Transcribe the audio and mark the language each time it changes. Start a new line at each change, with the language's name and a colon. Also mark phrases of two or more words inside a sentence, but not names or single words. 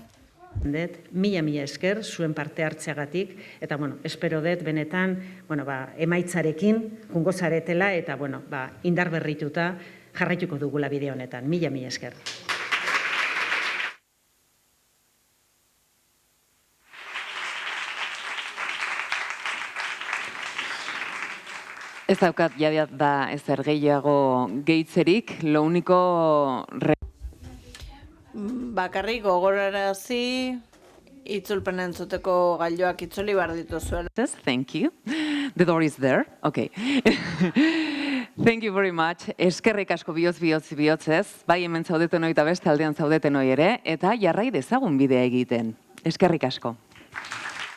Basque: Mila esker zuen parte hartzeagatik eta espero dut benetan emaitzarekin jungo zaretela eta indar berrituta jarraituko dugula bide honetan. Mila esker. Ez daukat da ezer gehiago gehitzerik,
Spanish: lo único...
Basque: Bakarrik gogorarazi itzulpena entzuteko gailuak itzuli behar dituzuela.
English: Thank you. The door is there. Okay. Thank you very much.
Basque: Eskerrik asko bihotzez. Bai hemen zaudeten hori eta beste aldean zaudeten hori ere. Eta jarrai dezagun bidea egiten. Eskerrik asko.